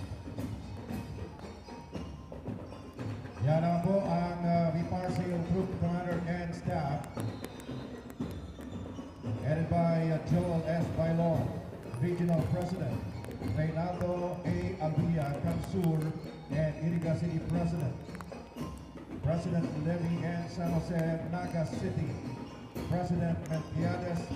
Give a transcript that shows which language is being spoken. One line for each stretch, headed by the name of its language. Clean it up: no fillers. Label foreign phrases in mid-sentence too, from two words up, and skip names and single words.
Filipino: Yan naman po ang Viparsil Group Commander and Staff, headed by Joel S. Bailon, Regional President, Reynaldo A. Albia Camsur, and Iriga City President, President Levy N. San Jose, Naga City, President Melquiades T.